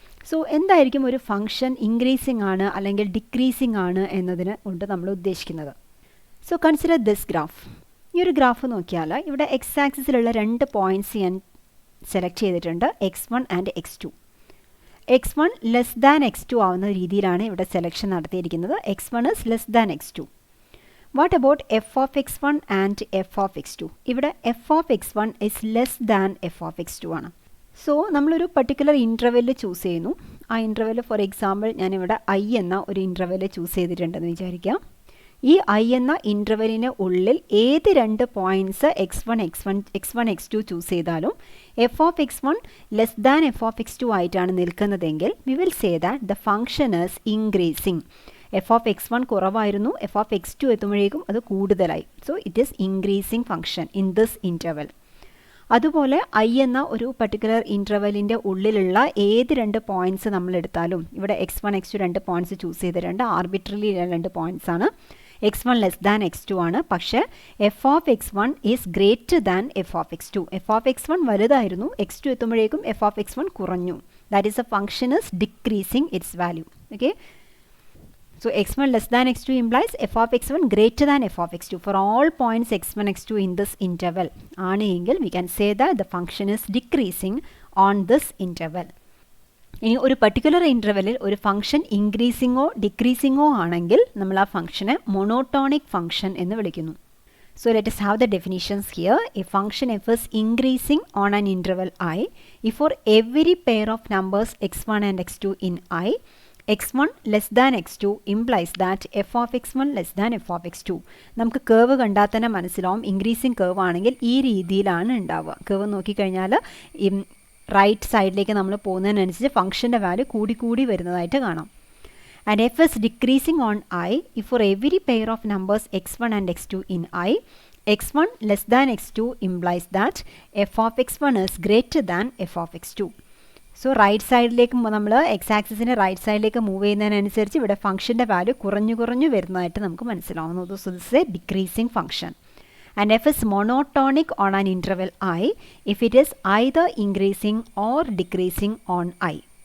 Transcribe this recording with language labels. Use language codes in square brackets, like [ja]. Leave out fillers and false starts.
[ml] So എന്തായിരിക്കും ഒരു function increasing ആണ് അല്ലെങ്കിൽ ഡിക്രീസിങ് ആണ് എന്നതിന് കൊണ്ട് നമ്മൾ ഉദ്ദേശിക്കുന്നത്? [en] So consider this graph. [ml] ഈ ഒരു ഗ്രാഫ് നോക്കിയാൽ ഇവിടെ എക്സ് ആക്സിസിലുള്ള 2 പോയിൻറ്റ്സ് ഞാൻ സെലക്ട് ചെയ്തിട്ടുണ്ട്, x1 and x2. x1 less than x2 ആവുന്ന രീതിയിലാണ് ഇവിടെ സെലക്ഷൻ നടത്തിയിരിക്കുന്നത്. [en] x1 is less than x2. What about f of x1 and f of x2? ഇവിടെ f of x1 is less than f of x2 ആണ്. [ml] So നമ്മളൊരു particular interval choose ചെയ്യുന്നു. ആ interval for example ഞാനിവിടെ i എന്ന ഒരു interval choose ചെയ്തിട്ടുണ്ടെന്ന് വിചാരിക്കാം. ഈ i എന്ന ഇൻ്റർവെലിന് ഉള്ളിൽ ഏത് 2 പോയിൻറ്റ്സ് x1 x2 ചൂസ് ചെയ്താലും f of x1 less than f of x2 ആയിട്ടാണ് നിൽക്കുന്നതെങ്കിൽ [en] We will say that the function is increasing. [ml] f of x1 കുറവായിരുന്നു, f of x2 എത്തുമ്പോഴേക്കും അത് കൂടുതലായി. [en] So it is increasing function in this interval. [ml] അതുപോലെ i എന്ന ഒരു particular ഇൻ്റർവെല്ലിൻ്റെ ഉള്ളിലുള്ള ഏത് 2 പോയിൻറ്റ്സ് നമ്മൾ എടുത്താലും, ഇവിടെ x1 x2 2 പോയിൻറ്റ്സ് ചൂസ് ചെയ്തിട്ടുണ്ട്, ആർബിട്രലി 2 പോയിൻറ്റ്സ് ആണ്. [en] x1 less than x2 ആണ്, പക്ഷേ f of x1 is greater than f of x2. [ml] f of x1 വലുതായിരുന്നു, x2 എത്തുമ്പോഴേക്കും f of x1 കുറഞ്ഞു. [en] That is a function is decreasing its value. Okay, so x1 less than x2 implies f of x1 greater than f of x2 for all points x1 x2 in this interval. ആണെങ്കിൽ we can say that the function is decreasing on this interval. [ml] ഇനി ഒരു particular ഇൻ്റർവെല്ലിൽ ഒരു function ഇൻക്രീസിങ്ങോ ഡിക്രീസിങ്ങോ ആണെങ്കിൽ നമ്മൾ ആ ഫംഗ്ഷനെ monotonic function എന്ന് വിളിക്കുന്നു. [en] So let us have the definitions here. A function f is increasing on an interval I if for every pair of numbers x1 and x2 in I x1 less than x2 implies that f of x1 less than f of x2. [ml] നമുക്ക് cave കണ്ടാൽ തന്നെ മനസ്സിലാവും increasing cave ആണെങ്കിൽ ഈ രീതിയിലാണ് ഉണ്ടാവുക. Cave നോക്കിക്കഴിഞ്ഞാൽ right സൈഡിലേക്ക് നമ്മൾ പോകുന്നതിനനുസരിച്ച് ഫംഗ്ഷൻ്റെ വാല്യൂ കൂടി വരുന്നതായിട്ട് കാണാം. [en] And f is decreasing on I if for every pair of numbers x1 and x2 in I x1 less than x2 implies that f of x1 is greater than f of x2. [ml] So right സൈഡിലേക്ക് നമ്മൾ X ആക്സിസിൻ്റെ right സൈഡിലേക്ക് move ചെയ്യുന്നതിനനുസരിച്ച് ഇവിടെ ഫംഗ്ഷൻ്റെ value കുറഞ്ഞു വരുന്നതായിട്ട് നമുക്ക് മനസ്സിലാവുന്നു. [en] So this is a decreasing function. And f is monotonic on an interval I if it is either increasing or decreasing on I.